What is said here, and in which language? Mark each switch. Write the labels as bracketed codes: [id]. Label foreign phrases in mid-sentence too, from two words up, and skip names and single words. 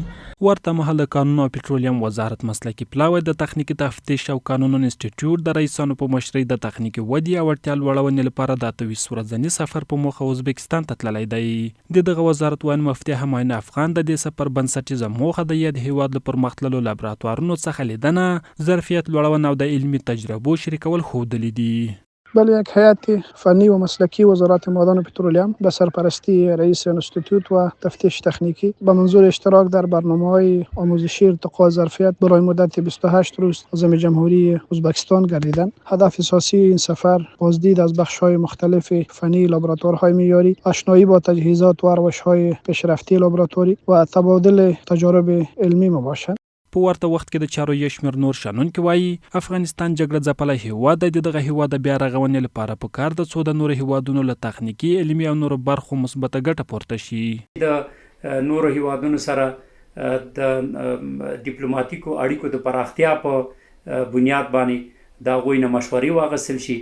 [ps] ورته مهال د قانون او پټرولیم وزارت مسلکي پلاوی د تخنیکي تفتیش او قانون انسټیټیوټ د رئیسانو په مشرۍ د تخنیکي ودې او اړتیا لوړونې لپاره د 28 ورځني سفر په موخه ازبکستان ته تللی دی. د دغه وزارت وایي مفتي همایون افغان د دې سفر بنسټیزه موخه د یاد هیواد له پرمختللو لابراتوارونو څخه لیدنه، ظرفیت لوړونه او د علمي تجربو شریکول ښودلي دي. [fa] بله یک هیئت فنی و مسلکی وزارت معدن و پترولیم به سرپرستی رئیس انستیتوت و تفتیش تکنیکی به منظور اشتراک در برنامه‌های آموزشی ارتقاء ظرفیت برای مدت 28 روز عازم جمهوری ازبکستان گردیدند. هدف اساسی این سفر بازدید از بخش‌های مختلف فنی لابراتوارهای معیاری، آشنایی با تجهیزات و روش‌های پیشرفته لابراتواری و تبادل تجارب علمی باشد. [ps] په ورته وخت کې د چارو یو شمېر نور شنونکي وایي افغانستان جګړه ځپلی هیواد دی. د دغه هیواد د بیا رغونې لپاره پکار ده څو د نورو هیوادونو له تخنیکي، علمي او نورو برخو مثبته ګټه پورته شي. د نورو هیوادونو سره د ډیپلوماټیکو اړیکو د پراختیا په بنیاد باندې د هغوی نه مشورې واخیستل شي.